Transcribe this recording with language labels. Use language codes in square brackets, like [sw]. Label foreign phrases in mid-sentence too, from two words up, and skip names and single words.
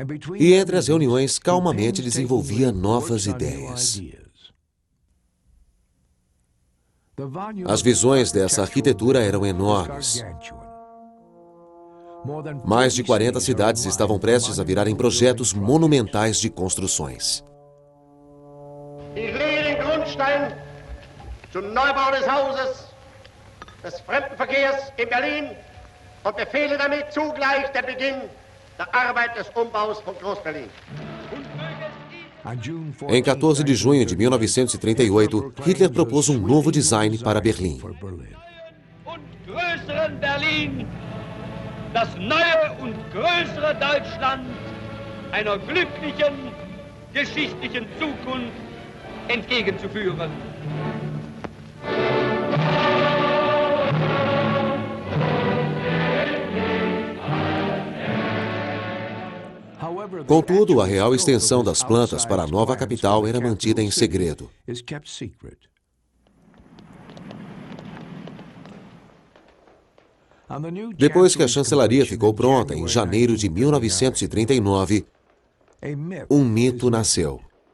[pt] E entre as reuniões, calmamente desenvolvia novas ideias. As visões dessa arquitetura eram enormes. Mais de 40 cidades estavam prestes a virarem projetos monumentais de construções. [de] Ich lege den Grundstein zum Neubau des Hauses des Fremdenverkehrs in Berlin und befehle damit zugleich den Beginn der Arbeit des Umbaus von Groß-Berlin. [pt] Em 14 de junho de 1938, Hitler propôs um novo design para Berlim. [de] Und größeren Berlin, das neue und größere Deutschland einer glücklichen, geschichtlichen Zukunft entgegenzuführen. [pt] Contudo, a real extensão das plantas para a nova capital era mantida em segredo. Depois que a chancelaria ficou pronta, em janeiro de 1939, um mito nasceu.